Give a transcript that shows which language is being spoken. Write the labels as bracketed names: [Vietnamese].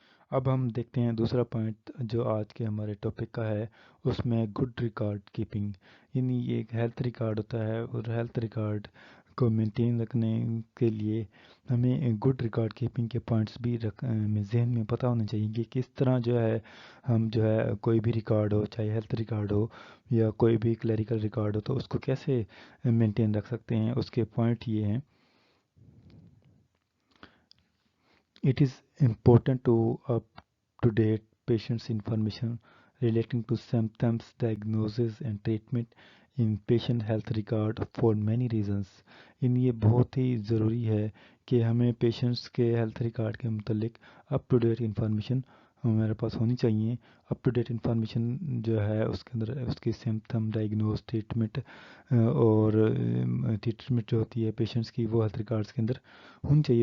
[Urdu] اب ہم دیکھتے ہیں دوسرا پوائنٹ جو آج کے ہمارے ٹاپک کا ہے، اس میں گڈ ریکارڈ کیپنگ، یعنی یہ ایک ہیلتھ ریکارڈ ہوتا ہے اور ہیلتھ ریکارڈ کو مینٹین رکھنے کے لیے ہمیں گڈ ریکارڈ کیپنگ کے پوائنٹس بھی ذہن میں پتہ ہونے چاہیے کہ کس طرح جو ہے ہم جو ہے کوئی بھی ریکارڈ ہو، چاہے ہیلتھ ریکارڈ ہو یا کوئی بھی کلیریکل ریکارڈ ہو، تو اس کو کیسے مینٹین رکھ سکتے ہیں۔ اس کے پوائنٹ یہ ہیں: [English] It is important to up-to-date patients' information relating to symptoms, diagnosis and treatment in patient health record for many reasons. [Urdu] یہ بہت ہی ضروری ہے کہ ہمیں پیشنٹس کے ہیلتھ ریکارڈ کے متعلق اپ ٹو ڈیٹ انفارمیشن ہمارے پاس ہونی چاہیے. اپ ٹو ڈیٹ انفارمیشن جو ہے اس کے اندر اس کی سمپٹم ڈائگنوز ٹریٹمنٹ اور ٹریٹمنٹ جو ہوتی ہے پیشنٹس کی وہ ہیلتھ ریکارڈس کے اندر ہونی چاہیے.